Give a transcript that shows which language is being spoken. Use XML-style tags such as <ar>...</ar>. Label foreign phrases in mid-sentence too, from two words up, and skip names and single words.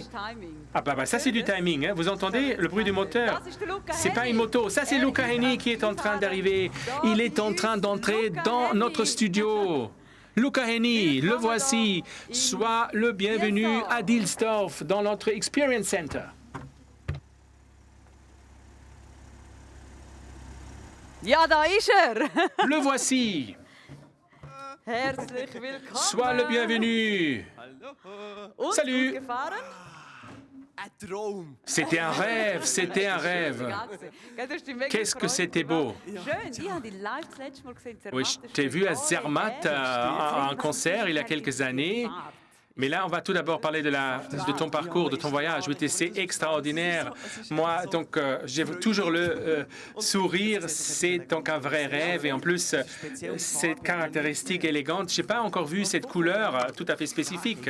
<fr>Ah bah ça c'est du timing, hein. Vous entendez le bruit du moteur? C'est pas une moto, ça c'est Luca Heni qui est en train d'arriver. Il est en train d'entrer dans notre studio. Luca Heni, le voici. Sois le bienvenu à Dilsdorf dans notre Experience Center.</fr> <de>Ja, da ist</de> <fr>Le voici.</fr> <de>Herzlich willkommen.</de> <fr>Sois le bienvenu.</fr> <de>Und</de> <fr>Salut.</fr> <de>gut gefahren?</de> <fr>C'était un rêve, c'était un rêve. Qu'est-ce que c'était beau.</fr> <de>Schön, ich habe dich live das letzte Mal gesehen.</de> <fr>Oui, je t'ai vu à Zermatt à un concert il y a quelques années. Mais là, on va tout d'abord parler de ton parcours, de ton voyage. Oui, c'est extraordinaire. Moi, donc, j'ai toujours le sourire. C'est donc un vrai rêve. Et en plus, cette caractéristique élégante, je n'ai pas encore vu cette couleur tout à fait spécifique.</fr>